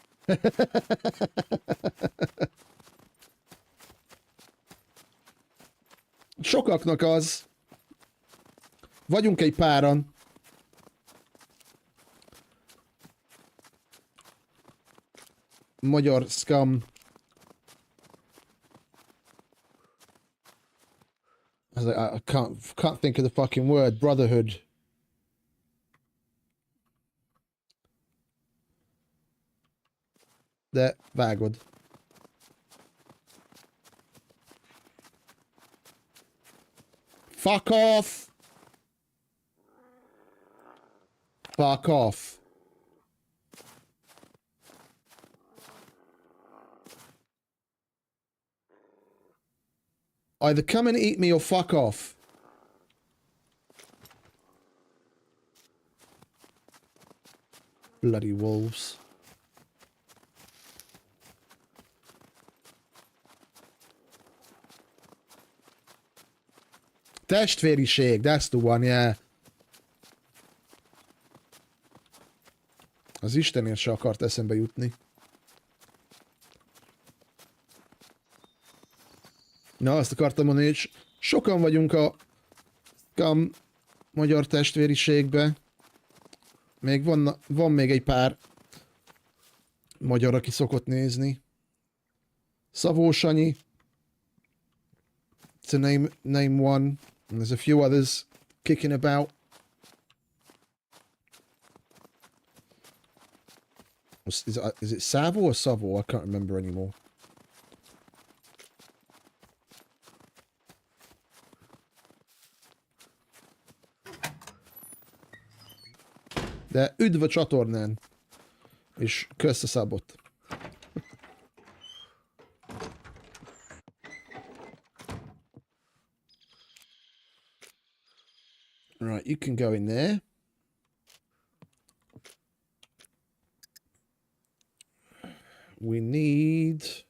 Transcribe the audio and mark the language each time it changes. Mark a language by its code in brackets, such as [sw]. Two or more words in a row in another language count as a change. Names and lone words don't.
[hu] Sokaknak az. Vagyunk egy páran. Magyar SCUM. [en] I can't think of the fucking word. Brotherhood. [hu] De vágod. [en] Fuck off! Fuck off. Either come and eat me or fuck off. Bloody wolves. Testvériség, that's the one, yeah. [hu] Az Istenért se akart eszembe jutni. Na, azt akartam mondani, hogy sokan vagyunk a SCUM magyar testvériségbe. Még van még egy pár magyar, aki szokott nézni. Szabó Sanyi. [en] It's a name one. And there's a few others kicking about. Is it Savo or Savo? I can't remember anymore. [hu] De üdv a csatornán. És kösz a szabot. [en] Right, you can go in there. We need...